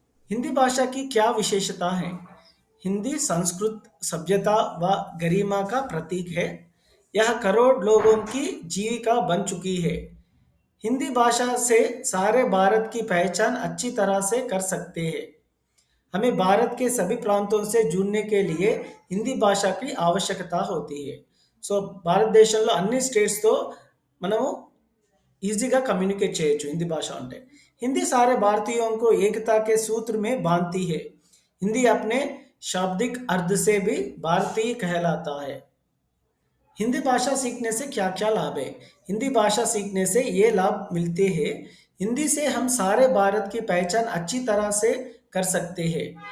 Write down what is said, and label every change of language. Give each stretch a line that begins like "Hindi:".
Hindi: हिंदी भाषा की क्या विशेषता है? हिंदी संस्कृत, सभ्यता व गरिमा का प्रतीक है. यह करोड़ लोगों की जीविका बन चुकी है. हिंदी भाषा से सारे भारत की पहचान अच्छी तरह से कर सकते हैं. हमें भारत के सभी प्रांतों से जुड़ने के लिए हिंदी भाषा की आवश्यकता होती है.
Telugu: సో భారతదేశంలో అన్ని స్టేట్స్తో మనము ఈజీగా కమ్యూనికేట్ చేయొచ్చు హిందీ భాష అంటే.
Hindi: हिंदी सारे भारतीयों को एकता के सूत्र में बांधती है. हिंदी अपने शाब्दिक अर्थ से भी भारतीय कहलाता है. हिंदी भाषा सीखने से क्या क्या लाभ है? हिंदी भाषा सीखने से ये लाभ मिलते हैं. हिंदी से हम सारे भारत की पहचान अच्छी तरह से कर सकते हैं।